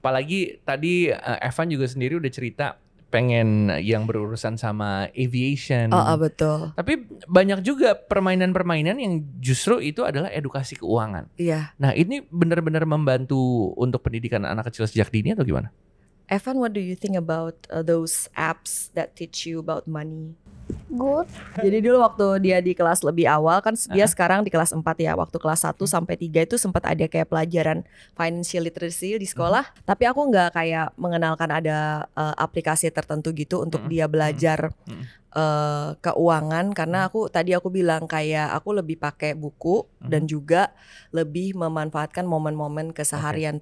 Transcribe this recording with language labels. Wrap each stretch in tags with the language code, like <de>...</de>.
<id>Apalagi tadi Evan juga sendiri udah cerita pengen yang berurusan sama aviation. betul. Tapi banyak juga permainan-permainan yang justru itu adalah edukasi keuangan. Iya. Nah ini benar-benar membantu untuk pendidikan anak kecil sejak dini atau gimana?</id> <en>Evan, what do you think about those apps that teach you about money? Good.</en> <id>Jadi dulu waktu dia di kelas lebih awal kan dia sekarang di kelas 4 ya. Waktu kelas 1 sampai 3 itu sempat ada kayak pelajaran financial literacy di sekolah. Tapi aku nggak kayak mengenalkan ada aplikasi tertentu gitu untuk dia belajar keuangan, karena tadi aku bilang kayak aku lebih pakai buku dan juga lebih memanfaatkan momen-momen keseharian.</id>